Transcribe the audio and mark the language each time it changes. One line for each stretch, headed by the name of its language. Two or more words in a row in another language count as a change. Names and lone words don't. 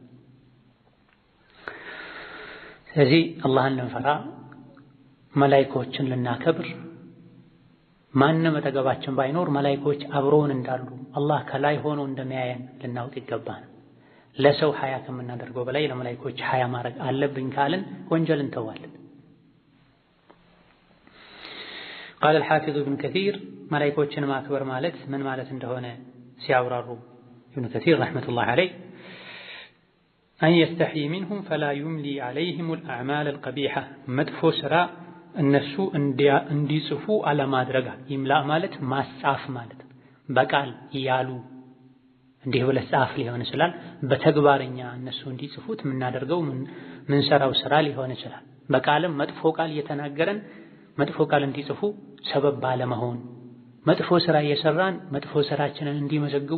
Amharic: ስለዚህ አላህን ልንፈራ መላኢኮችን ልናከብር ማንም አጠገባችን ባይኖር መላኢኮች አብሮን እንዳሉ አላህ ከላይ ሆኖ እንደሚያየን ልናውቅ ይገባል። ለሰው ሐያ ከምናደርገው በላይ ለመላኢኮች ሐያ ማድረግ አለብን ካልን ወንጀል እንተዋለን።
Arabic: قال الحافظ ابن كثير
Amharic: መላኢኮችን ማክበር ማለት ምን ማለት እንደሆነ ሲያብራሩ
Arabic: ابن كثير رحمة الله عليه أن يستحي منهم فلا يملي عليهم الأعمال القبيحة
Amharic: መጥፎ ስራ እነሱ እንዲጽፉ አለማድረግ። ይምላ ማለት ማጻፍ ማለት በቃል ያሉ እንዲህ ብለህ ጻፍ ሊሆን ይችላል። በተግባርኛ እነሱ እንዲጽፉት የምናደርገው ምንሰራው ስራ ሊሆን ይችላል። በቃልም መጥፎ ቃል እየተናገረን መጥፎ ቃል እንዲጽፉ ሰበብ ባለመሆን፣ መጥፎ ስራ እየሰራን መጥፎ ስራችንን እንዲመዘግቡ